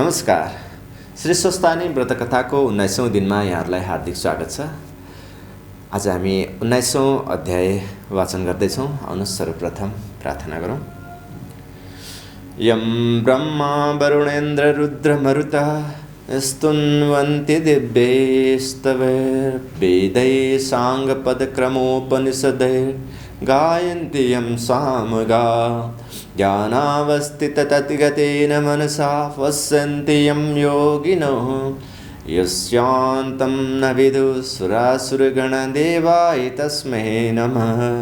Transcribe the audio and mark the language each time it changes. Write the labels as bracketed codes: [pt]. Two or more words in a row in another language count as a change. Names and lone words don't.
[ne] नमस्कार। श्री स्वस्थानी व्रतकथाको 19औं दिनमा यहाँहरूलाई हार्दिक स्वागत छ। आज हामी 19औं अध्याय वाचन गर्दैछौँ। आउनुहोस् सर्वप्रथम प्रार्थना गरौँ। [sa] यं ब्रह्मा वरुणेन्द्र रुद्रमरुतः स्तुन्वन्ति दिव्यैस्तवैर्वेदैः साङ्गपदक्रमोपनिषदैर्गायन्ति यं सामगा ज्ञानावस्थिततद्गतेन मनसा पश्यन्ति यं योगिनः यस्यान्तं न विदुः तस्मै नमः।